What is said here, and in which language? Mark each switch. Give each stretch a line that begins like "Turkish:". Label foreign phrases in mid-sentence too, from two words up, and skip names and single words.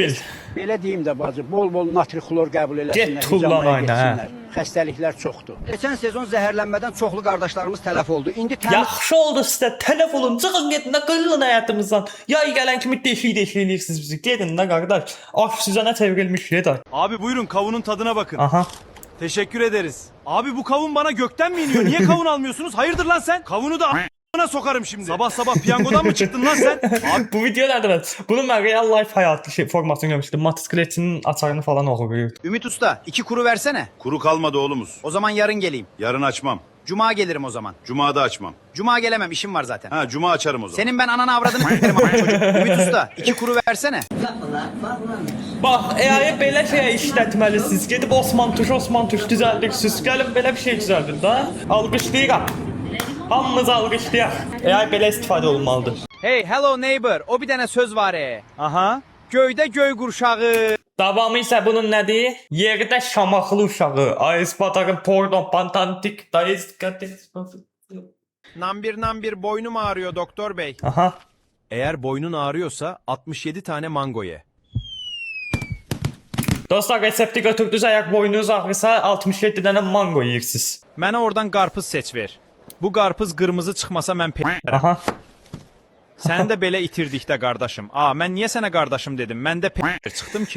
Azerbaijani: zibil. Belə deyim də bacı, bol-bol natrixlor qəbul eləsinlər. Get tullan hicamaya oyna, hə. getsinlər. Xəstəliklər çoxdur. Keçən sezon zəhərlənmədən çoxlu qardaşlarımız tələf oldu. İndi Yaxşı oldu sizə tələf olun. Çıxın gedin də qırılın həyatımızdan. Yay gələn kimi deşik eləyirsiniz bizi. Gedin də qardaş. Aş süzənə çevrilmiş yedər.
Turkish: Abi buyurun kavunun tadına bakın. Aha. Teşekkür ederiz. Abi bu kavun bana gökten mi iniyor? Niye kavun almıyorsunuz? Hayırdır lan sen? Kavunu da a**ına sokarım şimdi. Sabah sabah piyangodan mı çıktın lan sen? Abi
Azerbaijani: Bu video nədir bəs? Bunu mən
English: real life
Azerbaijani: həyatı formasını görmüşdüm. Motosikletinin açarını falan oxuyurdu.
Turkish: Ümit Usta 2 kuru versene. Kuru kalmadı oğlumuz. O zaman yarın geleyim. Yarın açmam. Cuma gelirim o zaman. Cuma'da açmam. Cuma gelemem işim var zaten. Ha cuma açarım o zaman. Senin ben ananı avradını s**erim ama çocuk. Ümit Usta 2 kuru versene.
Azerbaijani: Bax, AI-ı belə şeyə işlətməlisiniz. Gedib Osman Tuş düzəldirsiniz. Gəlin belə bir şey düzəldin də. Alqışlayıram. Hamımız alqışlayaq. AI belə istifadə olunmalıdır.
English: Hey hello neighbor.
Azerbaijani: O bir tane söz var Aha. Göyde göy qurşağı. Davamı isə bunun nədir? Yerdə şamaxlı uşağı. Ayısbadarın pordon pantantik dayız.
Turkish: Nambir boynum ağrıyor doktor bey. Aha. Eğer boynun ağrıyorsa 67 tane mango ye.
Azerbaijani: Dostlar resepti götürdünüz, əgər boynunuz ağrısa 67 dənə mango yeyirsiniz. Mənə oradan qarpız seç ver. Bu qarpız qırmızı çıxmasa mən p***ərəm. Aha. Səni də belə itirdikdə qardaşım. Mən niyə sənə qardaşım dedim? Mən də p***er çıxdım ki.